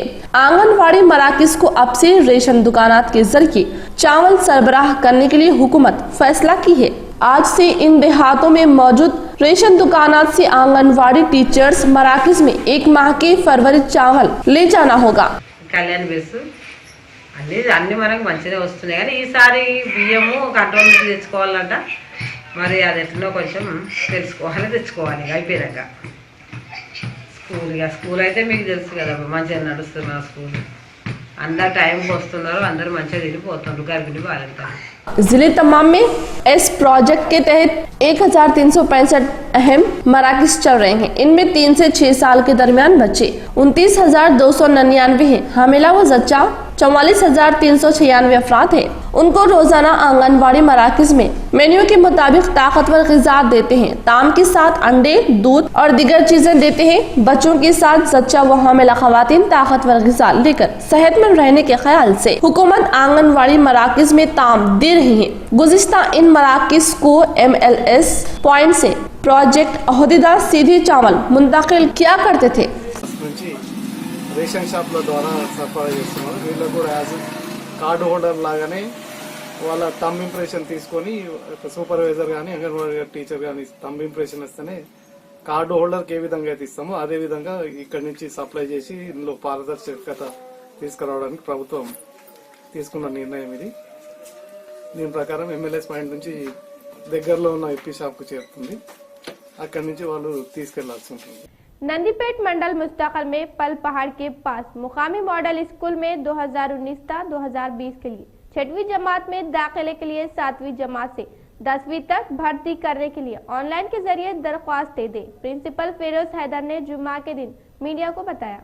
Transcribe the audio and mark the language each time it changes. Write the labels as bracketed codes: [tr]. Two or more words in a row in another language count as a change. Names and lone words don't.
[ur] آنگن واڑی مراکز کو اب سے راشن دکانات کے ذریعے چاول سربراہ کرنے کے لیے حکومت فیصلہ کی ہے. آج سے ان دیہاتوں میں موجود راشن دکانات سے آنگن واڑی ٹیچرز مراکز میں 1 ماہ کے فروری چاول لے جانا ہوگا. [te] అన్ని మనకు మంచిగా వస్తున్నాయి కానీ ఈసారి బియ్యము కంట్రోల్ నుంచి తెచ్చుకోవాలంట మరి అది ఎట్లనో కొంచెం తెచ్చుకోవాలి అయిపోయాక స్కూల్ అయితే మీకు తెలుసు కదా మంచిగా నడుస్తున్నారు స్కూల్ అందరు టైంకి వస్తున్నారు అందరూ మంచిగా తిరిగిపోతున్నారు గర్భిణీ బాలింతారు। [ur] ضلع تمام میں اس پروجیکٹ کے تحت 1365 اہم مراکز چل رہے ہیں. ان میں 3 سے 6 سال کے درمیان بچے 29,299 ہیں. حاملہ و زچہ 44,396 افراد ہیں. ان کو روزانہ آنگن واڑی مراکز میں مینیو کے مطابق طاقتور غذا دیتے ہیں. طعام کے ساتھ انڈے، دودھ اور دیگر چیزیں دیتے ہیں. بچوں کے ساتھ زچہ و حاملہ خواتین طاقتور غذا لے کر صحت مند رہنے کے خیال سے حکومت آنگن واڑی مراکز میں طعام دے رہی ہے. گزشتہ ان مراکز کو MLS پوائنٹ سے پروجیکٹ عہدیدار سیدھے چاول منتقل کیا کرتے تھے. [en] ration shops [te] ద్వారా సరఫరా చేస్తున్నారు। వీళ్ళకు కూడా [en] as card holder [te] లాగానే వాళ్ళ [en] thumb impression [te] తీసుకొని సూపర్వైజర్ కానీ అంగన్వాడీ టీచర్ కానీ [en] thumb impression [te] ఇస్తేనే [en] card holderకి [te] ఏ విధంగా అయితే ఇస్తామో అదే విధంగా ఇక్కడి నుంచి సప్లై చేసి ఇందులో పారదర్శకత తీసుకురావడానికి ప్రభుత్వం తీసుకున్న నిర్ణయం ఇది। దీని ప్రకారం MLS పాయింట్ నుంచి దగ్గరలో ఉన్న EP షాప్కు చేరుతుంది। అక్కడి నుంచి వాళ్ళు తీసుకెళ్లాల్సి ఉంటుంది। [ur] نندی پیٹ منڈل مستقل میں پل پہاڑ کے پاس مقامی [en] model school [ur] میں 2019-2020 کے لیے 6ویں جماعت میں داخلے کے لیے 7ویں جماعت سے 10ویں تک بھرتی کرنے کے لیے آن لائن کے ذریعے درخواستیں دے پرنسپل فیروز حیدر نے جمعہ کے دن میڈیا کو بتایا.